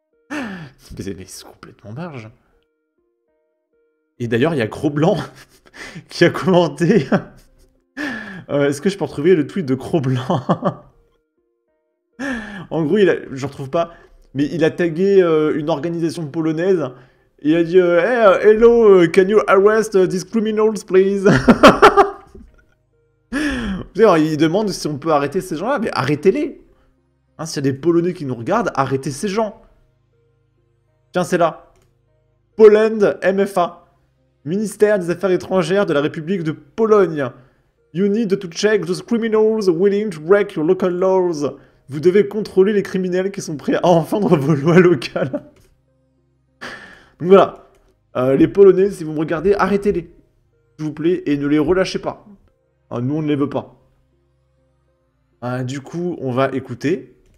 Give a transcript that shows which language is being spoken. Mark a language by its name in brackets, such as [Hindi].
[French] Mais c'est complètement barge. Et d'ailleurs, il y a Gros Blanc qui a commenté. Est-ce que je peux retrouver le tweet de Gros Blanc? En gros, je retrouve pas. Mais il a tagué une organisation polonaise. Et il a dit [English] hey, hello, can you arrest these criminals, please? [French] Il demande si on peut arrêter ces gens-là. Mais arrêtez-les. Hein, s'il y a des Polonais qui nous regardent, arrêtez ces gens. Tiens, c'est là. Poland MFA. Ministère des Affaires étrangères de la République de Pologne. [English] You need to check those criminals willing to break your local laws. [French] Vous devez contrôler les criminels qui sont prêts à enfreindre vos lois locales. Donc voilà. Les Polonais, si vous me regardez, arrêtez-les. S'il vous plaît, et ne les relâchez pas. Nous, on ne les veut pas. Du coup, on va écouter.